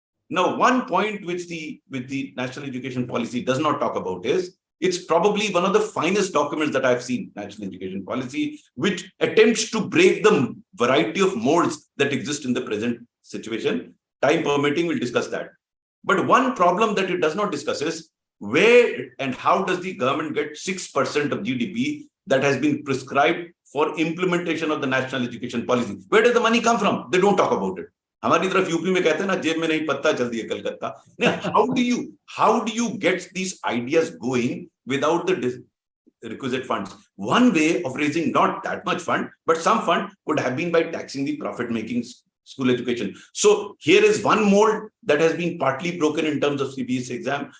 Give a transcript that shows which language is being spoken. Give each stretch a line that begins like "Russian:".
English: Now, one point which the national education policy does not talk about is, it's probably one of the finest documents that I've seen, national education policy, which attempts to break the variety of molds that exist in the present situation. Time permitting, we'll discuss that. But one problem that it does not discuss is, where and how does the government get 6% of GDP that has been prescribed for implementation of the national education policy? Where does the money come from? They don't talk about it.
Hindi: हमारी तरफ UP में कहते हैं ना, जेब में नहीं पत्ता चल दिए Calcutta.
English: How do you get these ideas going without the requisite funds? One way of raising not that much fund, but some fund could have been by taxing the profit-making school education. So here is one mold that has been partly broken in terms of CBSE exam.